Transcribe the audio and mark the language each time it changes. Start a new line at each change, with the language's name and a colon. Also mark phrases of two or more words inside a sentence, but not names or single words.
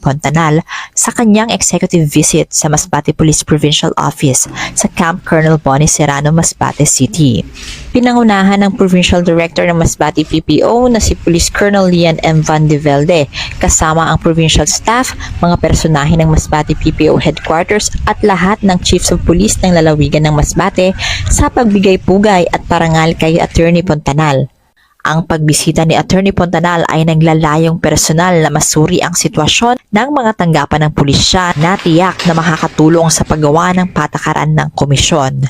Filipino: Pontanal sa kanyang
English: executive visit
Filipino: sa Masbate Police Provincial Office sa Camp Colonel Bonnie Serrano, Masbate City. Pinangunahan ng
English: Provincial Director
Filipino: ng Masbate PPO na si Police Colonel Lian M. Van de Velde kasama ang provincial staff, mga personahe ng Masbate PPO Headquarters at lahat ng
English: Chiefs of Police
Filipino: ng lalawigan ng Masbate sa pagbigay pugay at parangal kay Atty. Pontanal. Ang pagbisita ni Atty. Pontanal ay naglalayong personal na masuri ang sitwasyon ng mga tanggapan ng pulisya na tiyak na makakatulong sa paggawa ng patakaran ng komisyon.